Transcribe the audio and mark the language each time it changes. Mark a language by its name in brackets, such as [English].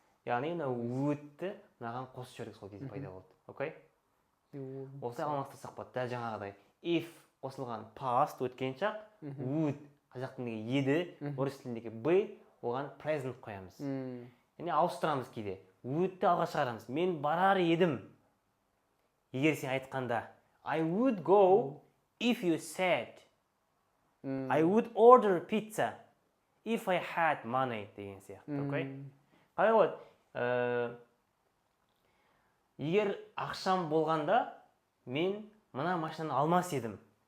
[Kazakh] Яғни мына would-ті мынаған қосып жібердік сол кезде пайда болды. [English] Okay? [Kazakh] Осылай алмастырсақ болады. Дәл жаңағыдай. If қосылған past өткен шақ, would қазақ тіліндегі еді, орыс тіліндегі be, оған present қоямыз. Яғни ауыстырамыз кейде. Would-ті алға шығарамыз. Мен барар едім. Егер сен айтқанда, [English] I would go if you said. I would order pizza if I had money [Kazakh] деген сияқты, окей? Қалай болады? егер ақшам болғанда мен мына машинаны алмас едім.